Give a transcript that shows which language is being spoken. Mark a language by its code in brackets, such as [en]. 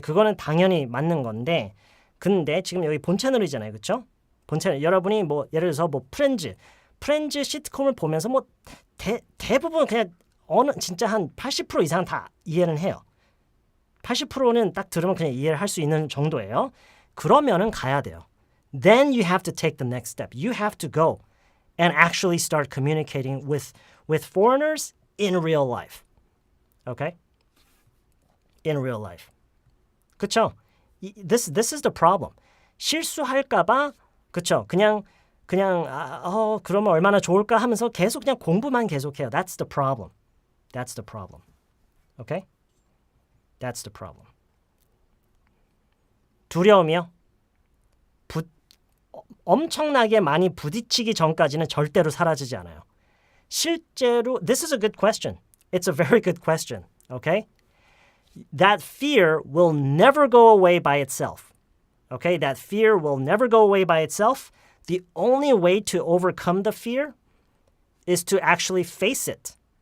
[ko] 그거는 당연히 맞는 건데 근데 지금 여기 본 채널이잖아요. 그렇죠? 본 채널 여러분이 뭐 예를 들어서 뭐 프렌즈 시트콤을 보면서 뭐 대부분 그냥 진짜 한 80% 이상 다 이해는 해요. 80%는 딱 들으면 그냥 이해를 할 수 있는 정도예요. 그러면은 가야 돼요. [en] Then you have to take the next step. You have to go and actually start communicating with foreigners in real life. Okay? In real life. 그쵸? This is the problem. [ko] 실수할까봐 그쵸? 그냥 그러면 얼마나 좋을까 하면서 계속 그냥 공부만 계속해요. [en] That's the problem. That's the problem. Okay? That's the problem. [ko] 두려움이요? 엄청나게 많이 부딪히기 전까지는 절대로 사라지지 않아요. [en] 실제로, this is a good question. It's a very good question. Okay? That fear will never go away by itself. Okay? That fear will never go away by itself. The only way to overcome the fear is to actually face it.